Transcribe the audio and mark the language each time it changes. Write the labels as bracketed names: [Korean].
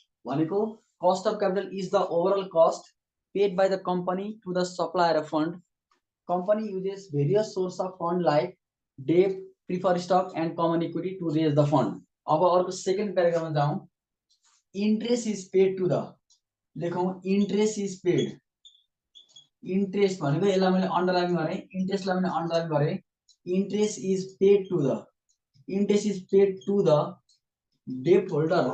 [Nepali] भनेको [English] Cost of capital is the overall cost paid by the company to the supplier of fund. Company uses various source of fund like debt, preferred stock and common equity to raise the fund. [Nepali] अब अर्को second प्याराग्राफमा जाउँ। [English] interest is paid to the, [Nepali] लेखौँ [English] interest is paid [Nepali] interest भनेको यसलाई मैले underline गरेँ, इन्ट्रेस्टलाई मैले underline गरेँ। [English] Interest is paid to the, interest is paid to the dept holder.